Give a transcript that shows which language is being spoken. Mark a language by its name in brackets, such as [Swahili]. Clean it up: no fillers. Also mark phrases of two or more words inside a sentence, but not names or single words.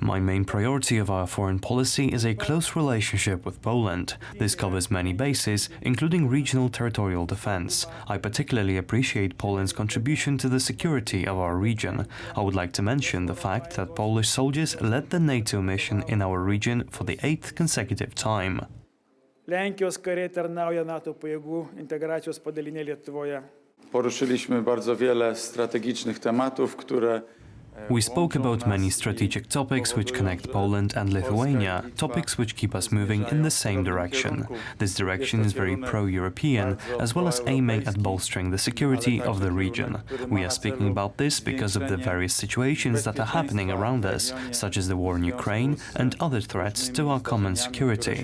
[English] My main priority of our foreign policy is a close relationship with Poland. This covers many bases, including regional territorial defense. I particularly appreciate Poland's contribution to the security of our region. I would like to mention the fact that Polish soldiers led the NATO mission in our region for the 8th consecutive time. [Lithuanian] Lenkijos kariai tarnauja NATO pajėgų integracijos padalinė Lietuvoje. [Polish] Poruszyliśmy bardzo wiele strategicznych tematów, które [English] We spoke about many strategic topics which connect Poland and Lithuania, topics which keep us moving in the same direction. This direction is very pro-European, as well as aiming at bolstering the security of the region. We are speaking about this because of the various situations that are happening around us, such as the war in Ukraine and other threats to our common security.